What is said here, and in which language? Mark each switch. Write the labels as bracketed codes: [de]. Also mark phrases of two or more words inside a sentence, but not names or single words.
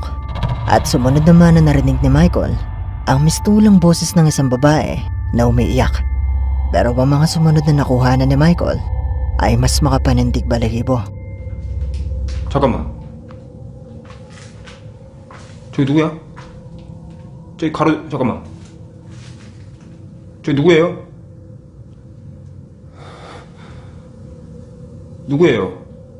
[tl] At sumunod naman na narinig ni Michael, ang mistulang boses ng isang babae na umiiyak. Pero ang mga sumunod na nakuhanan ni Michael ay mas makapanindig balahibo. [ko] 잠깐만. 저기 누구야? 저기 잠깐만. 저기 누구예요? 누구예요?